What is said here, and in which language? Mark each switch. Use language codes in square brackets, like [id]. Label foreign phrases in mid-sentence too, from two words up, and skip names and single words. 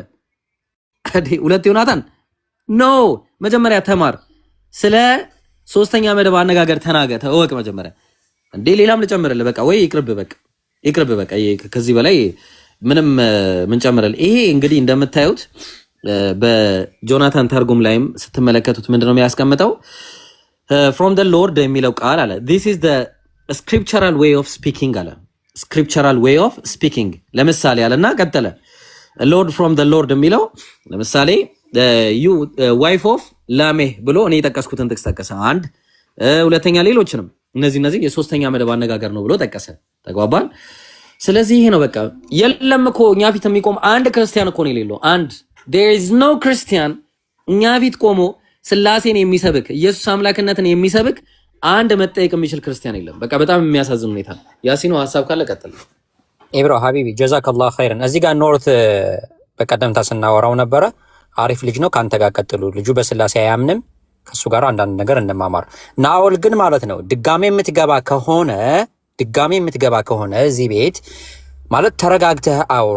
[am] 2 ዮናታን ኖ። መጀመሪያ ተማር ስለ ሶስተኛ መደብ አነጋገር ተናገር ተወቅ መጀመሪያ። እንዴ ሌላም ልጨምርልህ? በቃ ወይ ይቅርብ በቃ ከዚህ በላይ ምንም ምን ጨምርልህ? ይሄ እንግዲህ እንደምታዩት በጆናታን ተርጉም ላይም ስትመለከቱት ምንድነው የሚያስቀምጠው? [en] from the lord [am] የሚለው ቃል አለ [en] this is the scriptural way of speaking [am] አለ [en] scriptural way of speaking። [am] ለምሳሌ አለና ቀጠለ [en] lord from the lord [am] የሚለው ለምሳሌ [en] you wife of [am] ላሜህ ብሎ እኔ የጠቀስኩትን ጥቅስ ጠቀሰ። አንድ ሁለተኛ ሌሎችንም እነዚህ የሶስተኛ መደብ አነጋገር ነው ብሎ ጠቀሰ። ተግባባን? ስለዚህ ይሄ ነው በቃ። የለም እኮ እኛ ፊት የሚቆም አንድ ክርስቲያን እኮ ነው የሌለው። አንድ [en] there is no Christian [am] እኛ ፊት ቆሞ ስላሴን የሚሰብክ ኢየሱስ አምላክነትን የሚሰብክ አንድ መጠየቅ የሚችል ክርስቲያን የለም። በቃ በጣም የሚያሳዝን ሁኔታ። ያሲኖ ሀሳብ ካለ ቀጥል። ኢብሮ ሀቢቢ [ar] جزاك الله خيرا። [am] እዚህ ጋር ኖርት በቀደምታ ስናወራው ነበረ። አሪፍ ልጅ ነው፣ ከአንተ ጋር ቀጥሉ። ልጁ በስላሴ አያምንም፣ ከሱ ጋር አንዳንድ ነገር እንማማር። ናኦል ግን ማለት ነው ድጋሜ የምትገባ ከሆነ እዚህ ቤት ማለት ተረጋግተህ አውራ።